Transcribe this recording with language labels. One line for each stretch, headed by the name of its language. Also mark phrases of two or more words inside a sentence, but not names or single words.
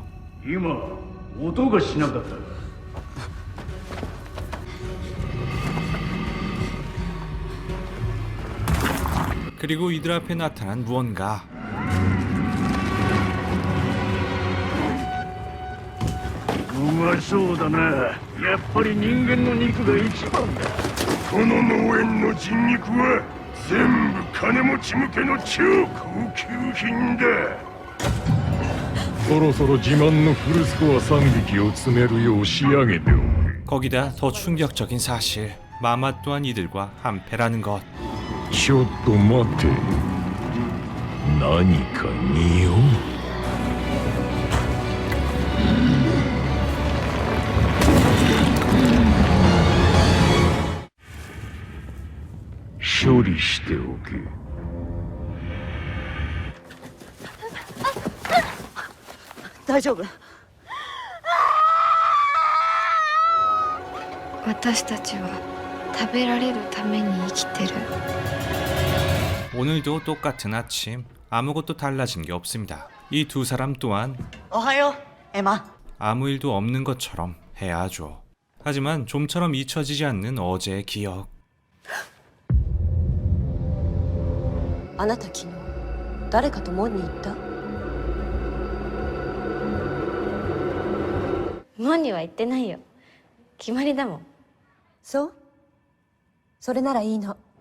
Japanese: 今音がしなかった。
Korean: 그리고 이들 앞에 나타난 무언가.
Japanese: うまそうだな。やっぱり人間の肉が一番だ。この農園の人肉は全部金持ち向けの超高級品だ。そろそろ自慢のフルスコア3匹を詰めるよう仕上げておけ。
Korean: 거기다 더 충격적인 사실. 마마 또한 이들과 한패라는 것.
Japanese: ちょっと待て。何か匂う。処理しておけ。大丈夫。私たちは食べられるために生きてる。
Korean: 오늘도 똑같은 아침. 아무것도 달라진 게 없습니다. 이 두 サラ 또한
Japanese: おはようエマ。
Korean: 아무 일도 없는 것처럼 해야 하죠. 하지만 좀처럼 잊혀지지 않는 어제의 기억.
Japanese: あなた昨日誰かと門に行った？門には行ってないよ。決まりだもん。そう？それならいいの。